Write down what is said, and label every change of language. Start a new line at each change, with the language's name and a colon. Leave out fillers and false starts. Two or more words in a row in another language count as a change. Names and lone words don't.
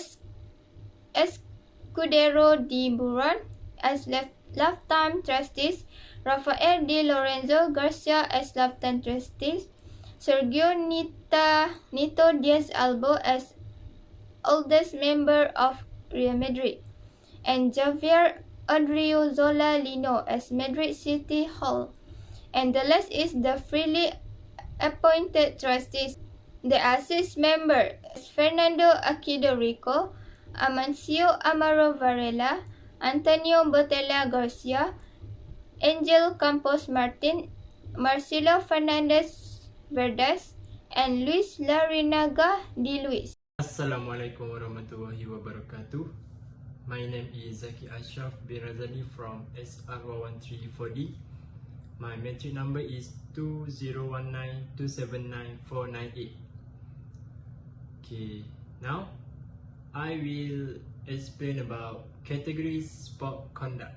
English: Escudero de Buron as lifetime trustees, Rafael de Lorenzo Garcia as lifetime trustees, Sergio Nito Diaz Albo as oldest member of Real Madrid, and Javier Odriozola Lino as Madrid City Hall. And the last is the freely appointed trustees. There are 6 members: Fernando Aquino Rico, Amancio Amaro Varela, Antonio Botella Garcia, Angel Campos Martin, Marcelo Fernandez Verdes, and Luis Larinaga de Luis.
Arabic: السلام عليكم ورحمة الله وبركاته.
English: My name is Zaki Ashraf bin Razali from SR1340. My metric number is 2019279498. Okay, now I will explain about categories sport conduct.